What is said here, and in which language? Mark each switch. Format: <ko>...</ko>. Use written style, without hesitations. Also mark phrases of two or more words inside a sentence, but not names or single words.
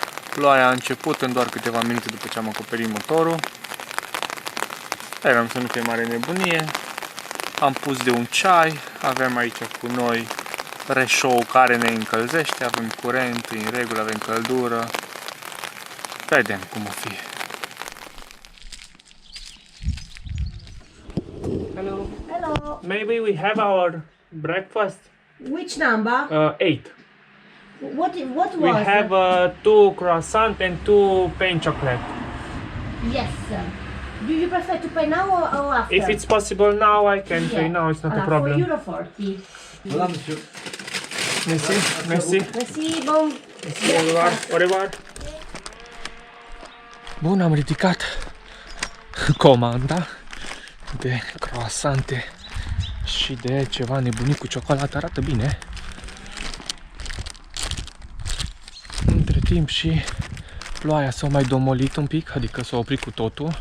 <ro>Ploaia a început în doar câteva minute după ce am acoperit motorul. Sperăm să nu fie mare nebunie. Am pus de un ceai. Avem aici cu noi reșou care ne încălzește. Avem curent în regulă, avem căldură. Vedem cum o fi.</ro> <en>Hello. Hello. Maybe we have our breakfast. Which number? 8. What We was? have 2 croissant and 2 pain chocolate. Yes. Do you prefer to pay now or after? If it's possible now, I can pay Yeah. now. It's not a For problem. €40.</en> <fr>Merci. Merci. Merci, bon. Au revoir. Au revoir.</fr> <ro>Bun, am ridicat comanda de croissante și de ceva nebunit cu ciocolată. Arată bine. Între timp și ploaia s-a mai domolit un pic, adică s-a oprit cu totul.</ro>